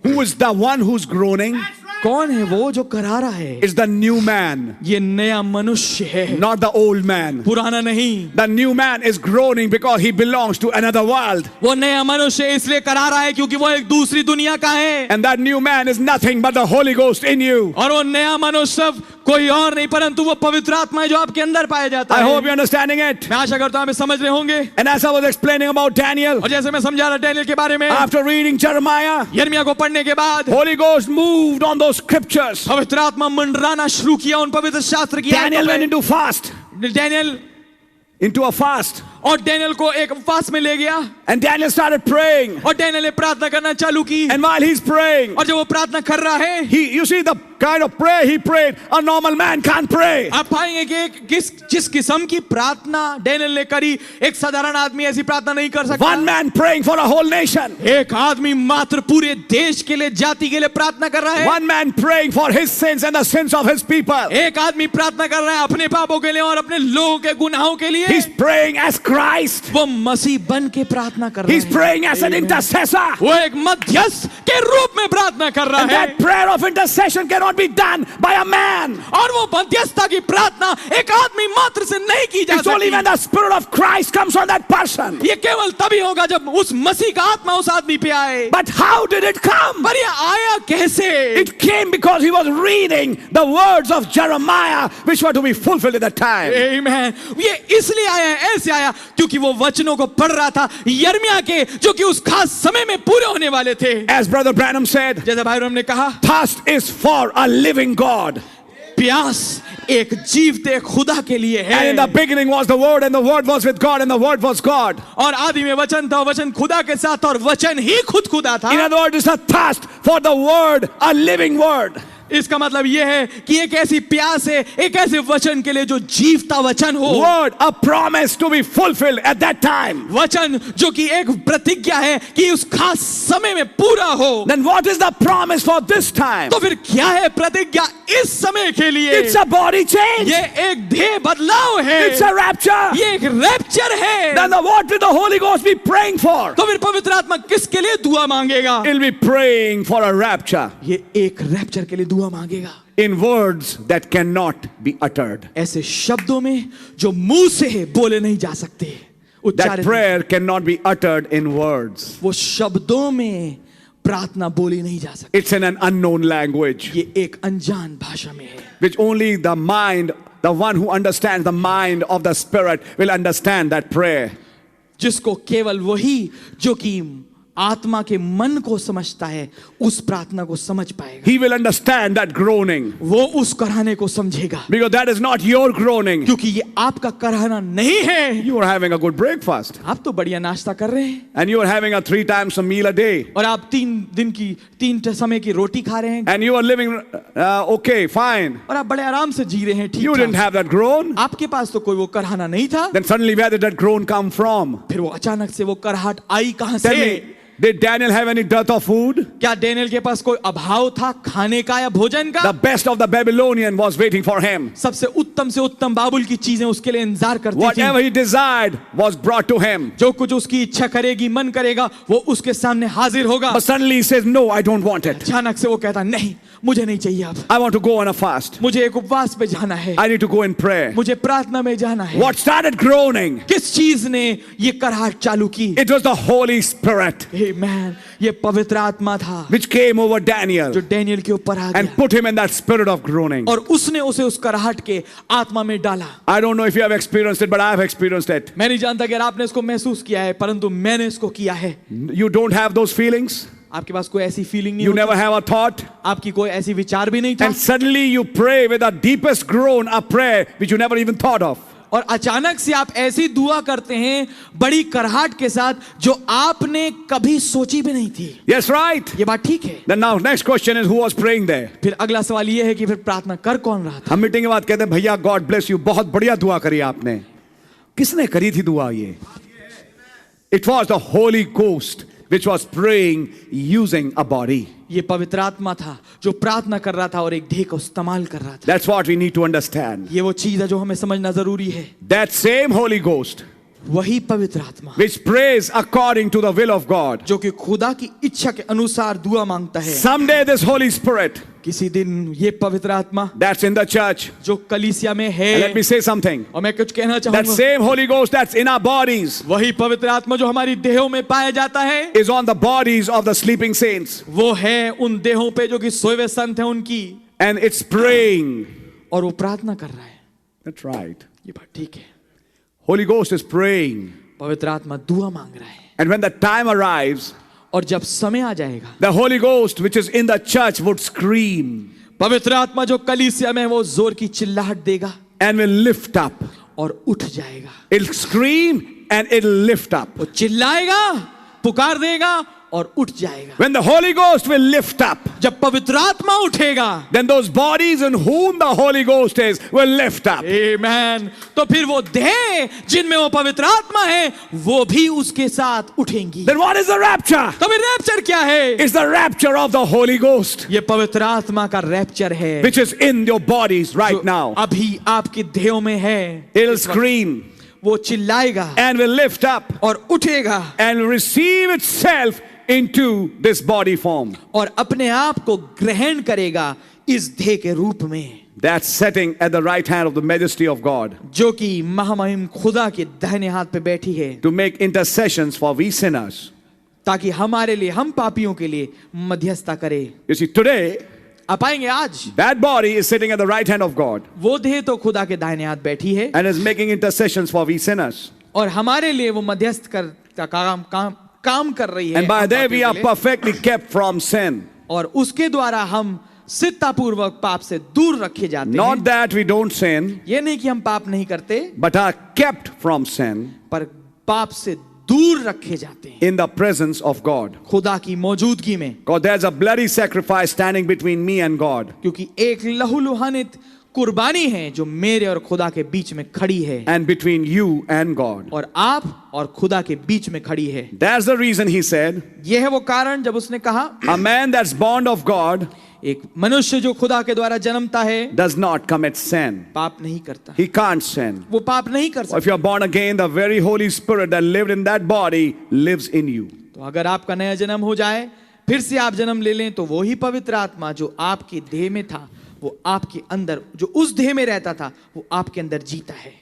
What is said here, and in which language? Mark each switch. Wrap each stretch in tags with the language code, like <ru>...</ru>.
<en>Who is the one who's groaning?</en> <hi>कौन है वो जो करा रहा है?</hi> <en>It's the new man,</en> <hi>ये नया मनुष्य है,</hi> <en>not the old man.</en> <hi>पुराना नहीं।</hi> <en>The new man is groaning because he belongs to another world.</en> <hi>वो नया मनुष्य इसलिए करा रहा है क्योंकि वो एक दूसरी दुनिया का है।</hi> <en>And that new man is nothing but the Holy Ghost in you.</en> <hi>और वो नया मनुष्य कोई और नहीं परंतु वो पवित्र आत्मा है जो आपके अंदर पाया जाता</hi> <en>I</en> <hi>है।</hi> <en>hope you're understanding it.</en> <hi>मैं आशा करता हूँ आप समझ रहे होंगे।</hi> <en>And as I was explaining about Daniel,</en> <hi>और जैसे मैं समझा रहा डैनियल के बारे में,</hi> <en>after reading Jeremiah,</en> <hi>यिर्मयाह को पढ़ने के बाद</hi> <en>Holy Ghost moved on those scriptures.</en> <hi>पवित्र आत्मा मंडराना शुरू किया उन पवित्र शास्त्र की</hi> <en>Daniel</en> <hi>आयतों</hi> <en>went</en> <hi>पे।</hi> <en>into fast,</en> <hi>Daniel</hi> <en>into a fast.</en> <hi>और डैनियल को एक उपवास में ले गया</hi> <en>And Daniel started praying.</en> <hi>और डैनियल ने प्रार्थना करना चालू की।</hi> <en>And while he's praying,</en> <hi>और जब वो प्रार्थना कर रहा है,</hi> <en>you see the kind of prayer he prayed, a normal man can't pray.</en> <hi>आप पाएंगे कि जिस किस्म की प्रार्थना डैनियल ने करी एक साधारण आदमी ऐसी प्रार्थना नहीं कर सकता।</hi> <en>One man praying for a whole nation.</en> <hi>एक आदमी मात्र पूरे देश के लिए, जाति के लिए प्रार्थना कर रहा है।</hi> <en>One man praying for his sins and the sins of his people.</en> <hi>एक आदमी प्रार्थना कर रहा है अपने पापों के लिए और अपने लोगों के गुनाहों के लिए।</hi> <en>He's praying as Christ.</en> <hi>वो मसीह बन के प्रार्थना कर रहा</hi> <en>He's</en> <hi>है।</hi> <en>praying as an intercessor.</en> <hi>वो एक मध्यस्थ के रूप में प्रार्थना कर रहा</hi> <en>And</en> <hi>है,</hi> <en>that prayer of intercession cannot be done by a man.</en> <hi>और वो मध्यस्थता की प्रार्थना एक आदमी मात्र से नहीं की जा</hi> <en>It's only when</en> <hi>सकती।</hi> <en>the Spirit of Christ comes on that person.</en> <hi>ये केवल तभी होगा जब उस मसीह का आत्मा उस आदमी पे आए।</hi> <en>But how did it come?</en> <hi>पर ये आया कैसे?</hi> <en>It came because he was reading the words of Jeremiah, which were to be fulfilled at that time. Amen.</en> <hi>ये इसलिए आया है, ऐसे आया क्योंकि वो वचनों को पढ़ रहा था यिर्मयाह के, जो कि उस खास समय में पूरे होने वाले थे।</hi> <en>As Brother Branham said,</en> <hi>जैसे भाई ने कहा,</hi> <en>thirst is for a living God.</en> <hi>प्यास एक जीवते खुदा के लिए है।</hi> <en>And in the beginning was the Word, and the Word was with God, and the Word was God.</en> <hi>और आदि में वचन था, वचन खुदा के साथ, और वचन ही खुद खुदा था।</hi> <en>In other words, it's a thirst for the Word, a living Word.</en> <hi>इसका मतलब यह है कि एक ऐसी प्यास है, एक ऐसे वचन के लिए जो जीवता वचन हो।</hi> <en>Word, a promise to be fulfilled at that time.</en> <hi>वचन जो कि एक प्रतिज्ञा है कि उस खास समय में पूरा हो।</hi> <en>Then what is the promise for this time?</en> <hi>तो फिर क्या है प्रतिज्ञा इस समय के लिए?</hi> <en>It's a body change.</en> <hi>ये एक देह बदलाव है।</hi> <en>It's a rapture.</en> <hi>ये एक रैप्चर है।</hi> <en>Then what will the Holy Ghost be praying for?</en> <hi>तो फिर पवित्र आत्मा किसके लिए दुआ मांगेगा?</hi> <en>He'll be praying for a rapture</en> <hi>ये एक रैप्चर के लिए दुआ मांगेगा,</hi> <en>in words that cannot be uttered.</en> <hi>ऐसे शब्दों में जो मुंह से बोले नहीं जा सकते,</hi> <en>That</en> <hi>उच्चारित।</hi> <en>prayer cannot be uttered in words.</en> <hi>वो शब्दों में प्रार्थना बोली नहीं जा सकती।</hi> <en>It's in an unknown language,</en> <hi>ये एक अनजान भाषा में है,</hi> <en>which only the mind, the one who understands the mind of the Spirit, will understand that prayer.</en> <hi>जिसको केवल वही जो कि आत्मा के मन को समझता है उस प्रार्थना को समझ पाएगा।</hi> <en>He will understand that groaning,</en> <hi>वो उस कराहने को समझेगा,</hi> <en>because that is not your groaning.</en> <hi>क्योंकि ये आपका कराहना नहीं है।</hi> <en>You are having a good breakfast,</en> <hi>आप तो बढ़िया नाश्ता कर रहे हैं,</hi> <en>and you are having a 3 times a meal a day,</en> <hi>और आप 3 दिन की 3 समय की रोटी खा रहे हैं,</hi> <en>and you are living okay, fine.</en> <hi>और आप बड़े आराम से जी रहे हैं,</hi> <en>You didn't</en> <hi>ठीक ठाक।</hi> <en>have that groan.</en> <hi>आपके पास तो कोई वो कराहना नहीं था।</hi> <en>Then suddenly, where did that groan come from?</en> <hi>फिर वो अचानक से वो कराहट आई कहां</hi> <en>Tell</en> <hi>से?</hi> <en>me, did Daniel have any dearth of food?</en> <hi>क्या डेनियल के पास कोई अभाव था खाने का या भोजन का?</hi> <en>The best of the Babylonian was waiting for him.</en> <hi>सबसे उत्तम से उत्तम बाबुल की चीजें उसके लिए इंतजार करती</hi> <en>Whatever</en> <hi>थी।</hi> <en>he desired was brought to him.</en> <hi>जो कुछ उसकी इच्छा करेगी, मन करेगा, वो उसके सामने हाजिर होगा।</hi> <en>But suddenly he says, no, I don't want it.</en> <hi>अचानक से वो कहता नहीं, मुझे नहीं चाहिए अब,</hi> <en>I want to go on a fast.</en> <hi>मुझे एक उपवास पे जाना है,</hi> <en>I need to go in prayer.</en> <hi>मुझे प्रार्थना में जाना है।</hi> <en>What started groaning?</en> <hi>किस चीज ने ये कराहट चालू की?</hi> <en>It was the Holy Spirit</en> <hi>Amen. ये पवित्र आत्मा था</hi> <en>which came over</en> <hi>जो</hi> <en>Daniel</en> <hi>डेनियल के ऊपर आ</hi> <en>and put him in that spirit of groaning.</en> <hi>और उसने उसे उस कराहट के आत्मा में डाला।</hi> <en>I don't know if you have experienced it, but I have experienced it.</en> <hi>मैं नहीं जानता कि आपने इसको महसूस किया है, परंतु मैंने इसको किया है।</hi> <en>You don't have those feelings.</en> <hi>आपके पास कोई ऐसी फीलिंग नहीं</hi> <en>You</en> <hi>होती,</hi> <en>never have a thought.</en> <hi>आपकी कोई ऐसी विचार भी नहीं था,</hi> <en>And suddenly you pray with the deepest groan, a prayer which you never even thought of.</en> <hi>और अचानक से आप ऐसी दुआ करते हैं बड़ी कराहट के साथ जो आपने कभी सोची भी नहीं थी।</hi> <en>Yes, right?</en> <hi>ये बात ठीक है।</hi> <en>Then now next question is, who was praying there?</en> <hi>फिर अगला सवाल ये है कि फिर प्रार्थना कर कौन रहा था? हम मीटिंग के बाद कहते हैं, भैया</hi> <en>God bless you,</en> <hi>बहुत बढ़िया दुआ करी आपने। किसने करी थी दुआ ये?</hi> <en>It was the Holy Ghost which was praying using a body.</en> <hi>ये पवित्र आत्मा था जो प्रार्थना कर रहा था और एक देह को इस्तेमाल कर रहा था।</hi> <en>That's what we need to understand.</en> <hi>ये वो चीज है जो हमें समझना जरूरी है।</hi> <en>That same Holy Ghost</en> <hi>वही पवित्र आत्मा</hi> <en>which prays according to the will of God.</en> <hi>जो कि खुदा की इच्छा के अनुसार दुआ मांगता है।</hi> <en>Someday this Holy Spirit</en> <hi>किसी दिन ये पवित्र आत्मा</hi> <en>that's in the church.</en> <hi>जो कलीसिया में</hi> <en>And</en> <hi>है,</hi> <en>let me say something.</en> <hi>और मैं कुछ कहना</hi> <en>That</en> <hi>चाहूंगा,</hi> <en>same Holy Ghost that's in our bodies</en> <hi>वही पवित्र आत्मा जो हमारी देहों में पाया जाता है,</hi> <en>is on the bodies of the sleeping saints.</en> <hi>वो है उन देहों पे जो कि सोए हुए संत हैं उनकी,</hi> <en>And it's praying.</en> <hi>और वो प्रार्थना कर रहा है।</hi> <en>That's right.</en> <hi>ये बात ठीक है।</hi> <en>Holy Ghost is praying.</en> <hi>पवित्र आत्मा दुआ मांग रहा है,</hi> <en>And when the time arrives,</en> <hi>और जब समय आ जाएगा,</hi> <en>the Holy Ghost which is in the church would scream</en> <hi>पवित्र आत्मा जो कलीसिया में है, वो जोर की चिल्लाहट देगा</hi> <en>and will lift up.</en> <hi>और उठ जाएगा।</hi> <en>It'll scream and it'll lift up.</en> <hi>वो चिल्लाएगा, पुकार देगा और उठ जाएगा।</hi> <en>When the Holy Ghost will lift up,</en> <hi>जब पवित्र आत्मा उठेगा,</hi> <en>then those bodies in whom the Holy Ghost is will lift up.</en> <hi>आमेन, तो फिर वो देह जिनमें वो पवित्र आत्मा है वो भी उसके साथ उठेंगी।</hi> <en>Then what is the rapture?</en> <hi>तो फिर रैप्चर क्या है?</hi> <en>It's the rapture of the Holy Ghost</en> <hi>ये पवित्र आत्मा का रैप्चर है</hi> <en>which is in your bodies right</en> <hi>जो</hi> <en>now.</en> <hi>अभी आपके देहों में है।</hi> <en>It'll scream.</en> <hi>वो चिल्लाएगा</hi> <en>and will lift up</en> <hi>और उठेगा</hi> <en>and receive itself into this body form.</en> <hi>और अपने आप को ग्रहण करेगा इस देह के रूप में,</hi> <en>That's sitting at the right hand of the majesty of God</en> <hi>जो कि महामहिम खुदा के दाहिने हाथ पे बैठी है,</hi> <en>to make intercessions for we sinners.</en> <hi>ताकि हमारे लिए, हम पापियों के लिए मध्यस्थता करे।</hi> <en>You see, today,</en> <hi>आप आएंगे आज,</hi> <en>that body is sitting at the right hand of God</en> <hi>वो देह तो खुदा के दाहिने हाथ बैठी है</hi> <en>and is making intercessions for we sinners.</en> <hi>और हमारे लिए वो मध्यस्थ का काम कर रही है।</hi> <en>And by</en> <hi>हम</hi> <en>that we</en> <hi>पापियों</hi> <en>are</en> <hi>के लिए।</hi> <en>perfectly kept from sin.</en> <hi>और उसके द्वारा हम सिद्धापूर्वक पाप से दूर रखे जाते</hi> <en>Not</en> <hi>हैं।</hi> <en>that we don't sin,</en> <hi>ये नहीं कि हम पाप नहीं करते,</hi> <en>but are kept from sin</en> <hi>पर पाप से दूर रखे जाते हैं</hi> <en>in the presence of God.</en> <hi>खुदा की मौजूदगी में,</hi> <en>Because there's a bloody sacrifice standing between me and God.</en> <hi>क्योंकि एक लहूलुहानित कुर्बानी है जो मेरे और खुदा के बीच में खड़ी है,</hi> <en>And between you and God.</en> <hi>और आप और खुदा के बीच में खड़ी है।</hi> <en>That's the reason he said,</en> <hi>यह है वो कारण जब उसने कहा,</hi> <en>a man that's born of God</en> <hi>एक मनुष्य जो खुदा के द्वारा जन्मता है</hi> <en>does not commit sin.</en> <hi>पाप नहीं करता,</hi> <en>He can't sin.</en> <hi>वो पाप नहीं कर</hi> <en>If</en> <hi>सकता।</hi> <en>you're born again, the very Holy Spirit that lived in that body lives in you.</en> <hi>तो अगर आपका नया जन्म हो जाए, फिर से आप जन्म ले लें, तो वो ही पवित्र आत्मा जो आपके देह में था, वो आपके अंदर, जो उस देह में रहता था, वो आपके अंदर जीता है</hi>